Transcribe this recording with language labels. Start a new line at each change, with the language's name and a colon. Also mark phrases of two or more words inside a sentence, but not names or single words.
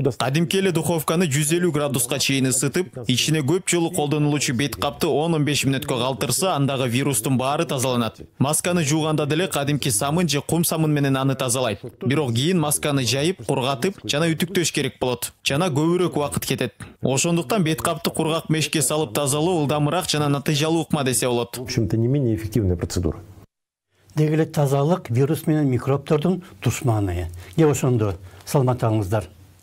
Kyrgyz: Кадимкеле духовканы 150 градуска чейин ысытып, ичине көп жолу колдонулуучу бет капты 10-15 мүнөткө калтырса, андагы вирустун баары тазаланат. Масканы жууганда деле кадимки самын же кум самын менен аны тазалайт. Бирок кийин масканы жайып, кургатып, жана үтүктөш керек болот. Жана көбүрөөк убакыт кетет. Ошондуктан бет капты кургак мешке салып тазалоо ылдамыраак жана натыйжалуу ыкма десе болот.
Russian: В общем-то, не менее эффективная процедура.
Kyrgyz: Дегеле тазалык вирус менен микробтордун душманы. Ошондо саламат болуңуздар.